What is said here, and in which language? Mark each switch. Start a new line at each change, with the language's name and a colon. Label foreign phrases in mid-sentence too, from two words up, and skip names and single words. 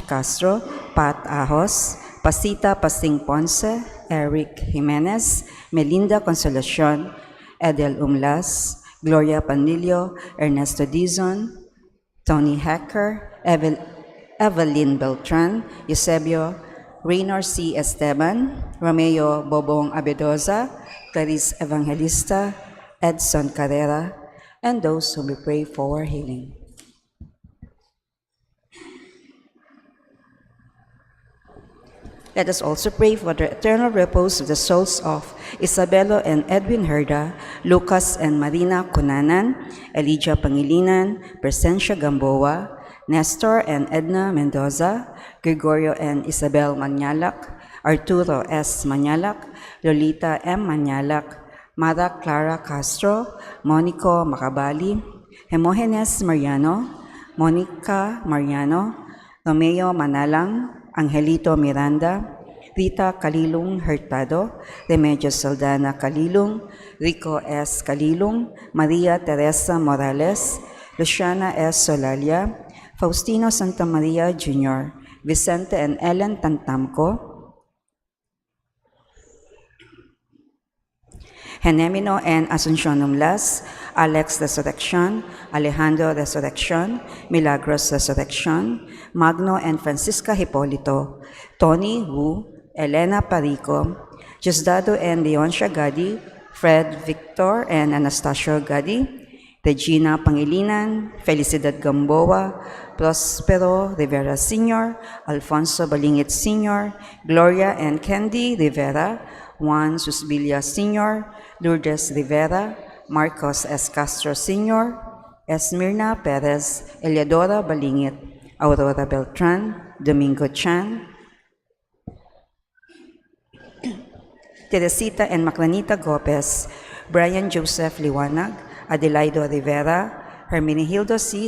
English: Castro, Pat Ahos, Pasita Pasing Ponce, Eric Jimenez, Melinda Consolacion, Edel Umlas, Gloria Panilio, Ernesto Dizon, Tony Hacker, Evelyn Beltran, Eusebio, Raynor C. Esteban, Romeo Bobong Abedoza, Clarice Evangelista, Edson Carrera, and those whom we pray for healing. Let us also pray for the eternal repose of the souls of Isabelo and Edwin Herda, Lucas and Marina Cunanan, Elijah Pangilinan, Presencia Gamboa, Nestor and Edna Mendoza, Gregorio and Isabel Manyalak, Arturo S. Manyalak, Lolita M. Manyalak, Mara Clara Castro, Monico Macabali, Hemogenes Mariano, Monica Mariano, Romeo Manalang, Angelito Miranda, Rita Kalilung Hurtado, Remedios Saldana Kalilung, Rico S. Kalilung, Maria Teresa Morales, Luciana S. Solalia, Faustino Santa Maria Jr., Vicente and Ellen Tantamco, Genemino and Asuncion Umlas, Alex Resurrection, Alejandro Resurrection, Milagros Resurrection, Magno and Francisca Hipolito, Tony Wu, Elena Parico, Diosdado and Leoncia Gadi, Fred Victor and Anastasio Gadi, Regina Pangilinan, Felicidad Gamboa, Prospero Rivera Sr., Alfonso Balingit Sr., Gloria and Candy Rivera, Juan Susbilia Sr., Lourdes Rivera, Marcos S. Castro Sr., Esmirna Perez, Eliadora Balingit, Aurora Beltran, Domingo Chan, Teresita and Maclanita Gopez, Brian Joseph Liwanag, Adelaido Rivera, Hermenegildo C.